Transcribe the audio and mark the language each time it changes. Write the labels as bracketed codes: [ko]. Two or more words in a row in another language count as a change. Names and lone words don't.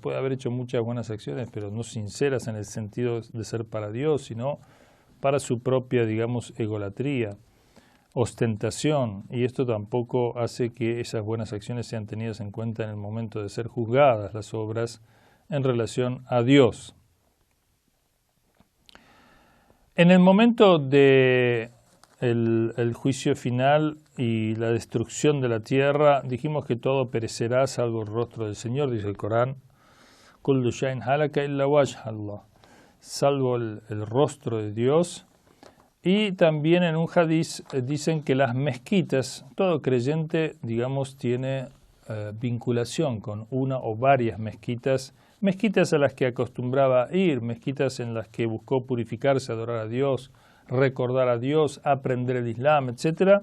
[es] Puede haber hecho muchas buenas acciones, pero no sinceras en el sentido de ser para Dios, sino para su propia, digamos, egolatría, ostentación, y esto tampoco hace que esas buenas acciones sean tenidas en cuenta en el momento de ser juzgadas las obras en relación a Dios. En el momento de el juicio final y la destrucción de la tierra, dijimos que todo perecerá salvo el rostro del Señor, dice el Corán, [ar] كل شيء هالك إلا وجه الله, [es] salvo el rostro de Dios. Y también en un hadiz dicen que las mezquitas, todo creyente, digamos, tiene vinculación con una o varias mezquitas a las que acostumbraba ir, mezquitas en las que buscó purificarse, adorar a Dios, recordar a Dios, aprender el Islam, etc.